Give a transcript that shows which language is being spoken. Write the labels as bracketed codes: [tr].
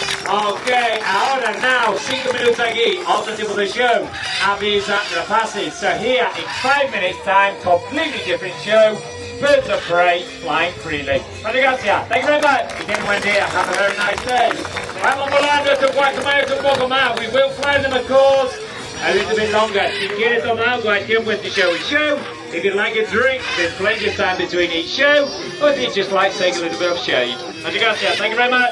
[es] Okay, ahora now, 5 minutos aquí, otro tipo de show. Aves and rapaces. [en] So here in 5 minutes time, completely different show. Birds of prey flying freely. [es] Muchas gracias. [en] Thank you very much. [es] Que tengan un buen día. [en] Have a very nice day. [es] Vamos volando estos guacamayos un poco más. [en] We will fly them, of course, a little bit longer. [es] Si quieres tomar algo, hay tiempo entre show y show. [en] If you'd like a drink, there's plenty of time between each show. Or if you just like, take a little bit of shade. [es] Muchas gracias. [en] Thank you very much.